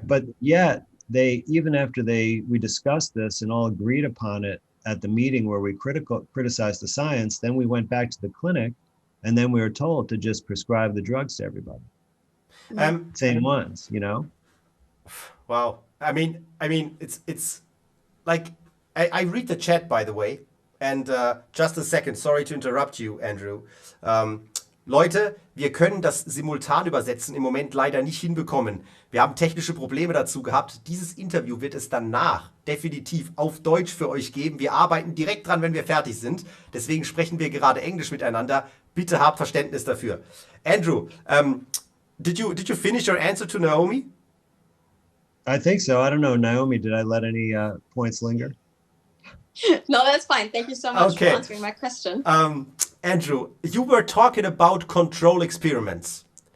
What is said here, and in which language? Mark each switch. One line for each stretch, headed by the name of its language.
English: But yet even after we discussed this and all agreed upon it at the meeting where we criticized the science, then we went back to the clinic and then we were told to just prescribe the drugs to everybody. Same ones, you know? Wow. I mean, it's like, I read the chat, by the way, and just a second, sorry to interrupt you, Andrew.
German: Leute, wir können das simultan übersetzen im Moment leider nicht hinbekommen. Wir haben technische Probleme dazu gehabt. Dieses Interview wird es danach definitiv auf Deutsch für euch geben. Wir arbeiten direkt dran, wenn wir fertig sind. Deswegen sprechen wir gerade Englisch miteinander. Bitte habt Verständnis dafür.
English: Andrew, did you finish your answer to Naomi? I think so. I don't know, Naomi, did I let any points linger? No, that's fine. Thank you so much for answering my question. Andrew, you were talking about control experiments.